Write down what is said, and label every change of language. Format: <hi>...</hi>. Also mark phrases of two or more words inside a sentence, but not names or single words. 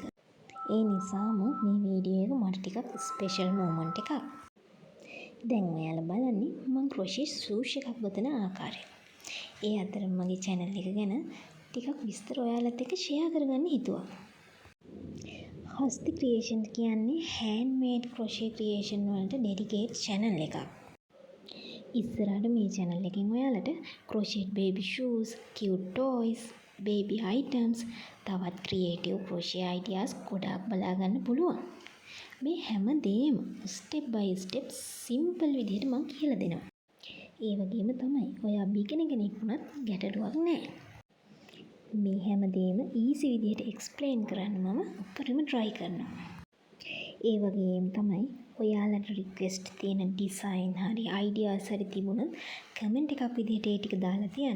<si>ඒ නිසාම මේ වීඩියෝ එක මට ටිකක්</si> <en>special moment</en> <si>එකක්. දැන් ඔයාලා බලන්නේ මම</si> <en>crochet shoes</en> <si>එකක් ගොතන ආකාරය. ඒ අතර මගේ channel එක ගැන ටිකක් විස්තර ඔයාලත් එක්ක share කරගන්න හිතුවා. හස්ති ක්‍රියේෂන් කියන්නේ</si> <en>handmade crochet creation</en> <si>වලට</si> <en>dedicated channel</en> <si>එකක්. ඉස්සරහට මේ channel එකෙන් ඔයාලට</si> <en>crochet baby shoes, cute toys, baby items,</en> <si>තවත්</si> <en>creative crochet ideas</en> <si>ගොඩාක් බලා ගන්න පුළුවන්. මේ හැම දෙයක්ම</si> <en>step by step simple</en> <si>විදිහට මම කියලා දෙනවා. ඒ වගේම තමයි ඔයා beginner කෙනෙක් වුණත් ගැටලුවක් නැහැ. මේ හැම දෙයක්ම easy විදිහට explain කරන්න මම උපරිම try කරනවා. ඒ වගේම තමයි ඔයාලට රික්වෙස්ට් තියෙන ඩිසයින් හරි අයිඩියාස් හරි තිබුණොත් කමෙන්ට් එකක් විදිහට ඒ ටික දාලා තියන්න.</si>